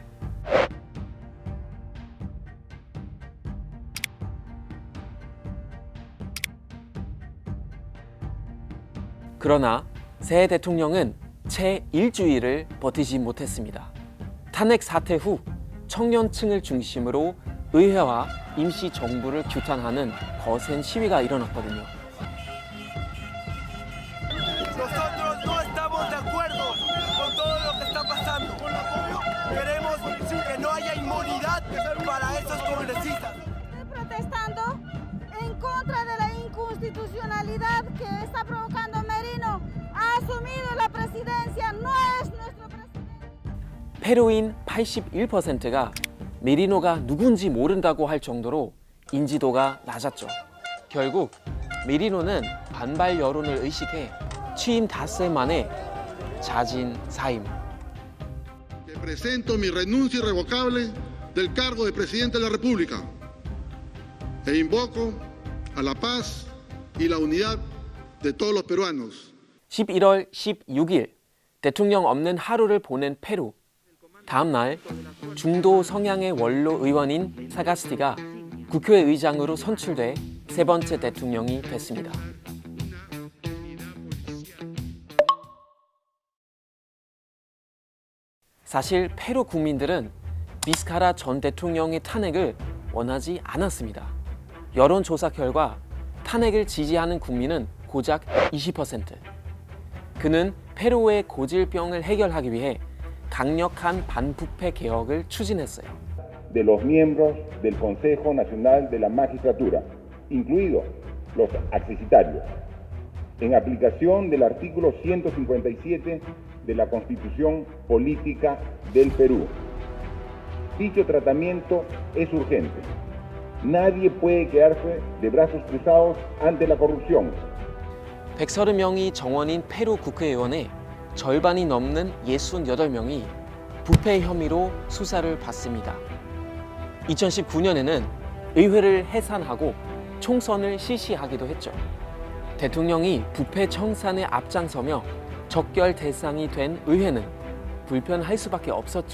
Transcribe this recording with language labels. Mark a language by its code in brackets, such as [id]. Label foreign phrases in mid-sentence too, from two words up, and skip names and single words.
[ko] 그러나 새 대통령은 채 일주일을 버티지 못했습니다. 탄핵 사태 후 청년층을 중심으로 의회와 임시 정부를 규탄하는 거센 시위가 일어났거든요. [es] Nosotros no estamos de acuerdo con todo lo que está pasando. Queremos que no haya inmunidad para esos congresistas. Estoy protestando en contra de la inconstitucionalidad que está provocando Merino. Ha asumido la presidencia, no es nuestro presidente. [ko] 페루인 81%가 메리노가 누군지 모른다고 할 정도로 인지도가 낮았죠. 결국 메리노는 반발 여론을 의식해 취임 닷새 만에 자진 사임. [es] Presento mi renuncia irrevocable del cargo de presidente de la República e invoco a la paz y la unidad de todos los peruanos. [ko] 11월 16일 대통령 없는 하루를 보낸 페루. 다음 날 중도 성향의 원로 의원인 사가스티가 국회의장으로 선출돼 세 번째 대통령이 됐습니다. 사실 페루 국민들은 비스카라 전 대통령의 탄핵을 원하지 않았습니다. 여론조사 결과 탄핵을 지지하는 국민은 고작 20%. 그는 페루의 고질병을 해결하기 위해 강력한 반부패 개혁을 추진했어요. [es] De los miembros del Consejo Nacional de la Magistratura, incluidos los accesitarios, en aplicación del artículo 157 de la Constitución Política del Perú. Dicho tratamiento es urgente. Nadie puede quedarse de brazos cruzados ante la corrupción. [ko] 130명이 정원인 페루 국회의원의 절반이 넘는 68명이 부패 혐의로 수사를 받습니다. 2019년에는 의회를 해산하고 총선을 실시하기도 했죠. 대통령이 부패 청산에 앞장서며 적결 대상이 된 의회는 불편할 수밖에 없었죠.